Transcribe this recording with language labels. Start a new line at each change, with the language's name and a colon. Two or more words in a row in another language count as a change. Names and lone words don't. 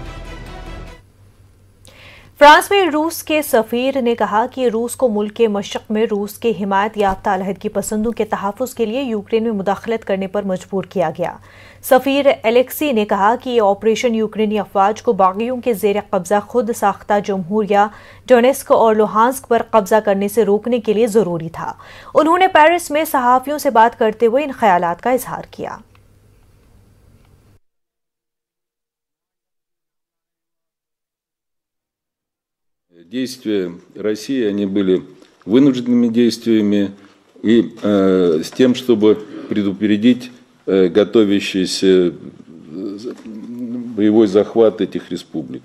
Hindi: फ्रांस में रूस के सफीर ने कहा कि रूस को मुल्क के मशरक़ में रूस के हिमायत याफ्ता अलहदगी पसंदों के तहफ़्फ़ुज़ के लिए यूक्रेन में मुदाखलत करने पर मजबूर किया गया। सफीर एलेक्सी ने कहा कि ये ऑपरेशन यूक्रेनी अफवाज को बागियों के ज़ेर कब्ज़ा खुद साख्ता जमहूरिया डोनेस्क और लुहांस्क पर कब्ज़ा करने से रोकने के लिए ज़रूरी था। उन्होंने पेरिस में सहाफ़ियों से बात करते हुए इन ख्यालात का इजहार किया।
Russian: Действия России, они были вынужденными действиями и с тем, чтобы предупредить готовящийся боевой захват этих республик.